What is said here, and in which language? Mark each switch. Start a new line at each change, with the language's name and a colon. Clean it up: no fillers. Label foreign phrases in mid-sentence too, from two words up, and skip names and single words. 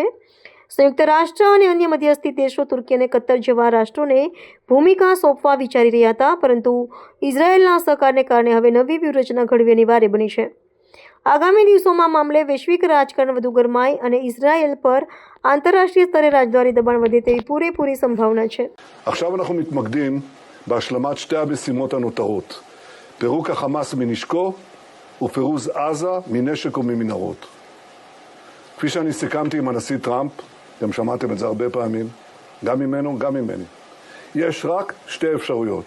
Gujarati: સંયુક્ત રાષ્ટ્ર અને અન્ય મધ્યસ્થી દેશો તુર્કી અને કતર જેવા રાષ્ટ્રોને ભૂમિકા સોંપવા વિચારી રહ્યા હતા, પરંતુ ઇઝરાયેલના સહકારને કારણે હવે નવી વ્યૂહરચના ઘડવી અનિવાર્ય બની છે. આગામી દિવસોમાં મામલે વૈશ્વિક રાજકારણ વધુ ગરમાય અને ઇઝરાયેલ પર આંતરરાષ્ટ્રીય સ્તરે રાજદ્વારી દબાણ વધે તેવી પૂરેપૂરી સંભાવના છે.
Hebrew: עכשיו אנחנו מתמקדים בהשלמת שתי המשימות הנותרות: פירוק החמאס מנשקו ופירוז עזה מנשק וממנהרות. כפי שאני סיכמתי עם הנשיא טראמפ, אתם שמעתם את זה הרבה פעמים, גם ממנו, גם ממני. יש רק שתי אפשרויות.